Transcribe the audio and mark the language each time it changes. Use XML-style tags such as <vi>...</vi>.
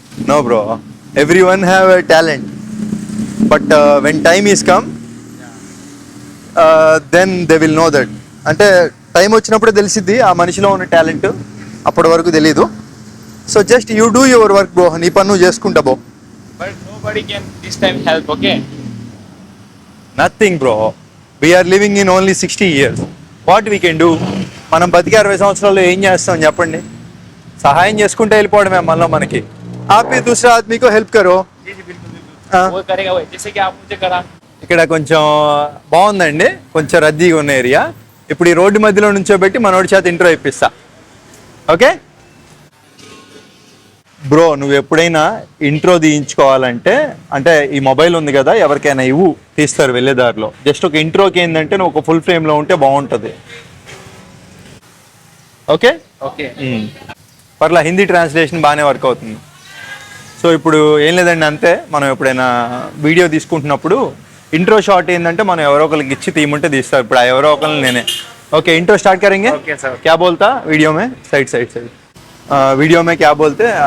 <en>No bro, everyone have a talent, but when time is come, then they will know that.</en> <te>అంటే time వచ్చినప్పుడే తెలిసిద్ది ఆ మనిషిలో ఉన్న టాలెంట్, అప్పటి వరకు తెలీదు.</te> <en>so just you do your work bro,</en> <te>నీ పని నువ్వు చేసుకుంటా బో.</te> <en>But nobody can this time help, okay? Nothing bro, we are living in only 60 years. What we can do?</en> <te>మనం బతికి 60 సంవత్సరాల్లో ఏం చేస్తాం చెప్పండి? సహాయం చేసుకుంటే వెళ్ళిపోవడమే మళ్ళీ మనకి.</te> <hi>आप भी दूसरा आदमी को हेल्प करो. वो करेगा वो, जैसे कि आप मुझे करा.</hi> <te>ఇక్కడ కొంచెం బాగుందండి, కొంచెం రద్దీగా ఉన్న ఏరియా. ఇప్పుడు ఈ రోడ్డు మధ్యలో నుంచోబెట్టి మనోడి చేత ఇంట్రో ఇప్పిస్తా. ఓకే బ్రో, నువ్వు ఎప్పుడైనా ఇంట్రో తీయించుకోవాలంటే, అంటే ఈ మొబైల్ ఉంది కదా, ఎవరికైనా ఇవ్వు, తీస్తారు వెళ్ళేదారిలో. జస్ట్ ఒక ఇంట్రోకి ఏంటంటే నువ్వు ఒక ఫుల్ ఫ్రేమ్లో ఉంటే బాగుంటుంది. ఓకే ఓకే, పర్లా, హిందీ ట్రాన్స్లేషన్ బాగానే వర్క్ అవుతుంది. సో ఇప్పుడు ఏం లేదండి, అంతే. మనం ఎప్పుడైనా వీడియో తీసుకుంటున్నప్పుడు ఇంట్రో షాట్ ఏంటంటే మనం ఎవరో ఒకరికి ఇచ్చి తీయమంటే తీస్తారు. ఇప్పుడు ఆ ఎవరో ఒకరిని నేనే.</te> <hi>ఓకే, इंट्रो स्टार्ट करेंगे. Okay sir. क्या बोलता वीडियो में? साइड वीडियो में क्या बोलते?</hi>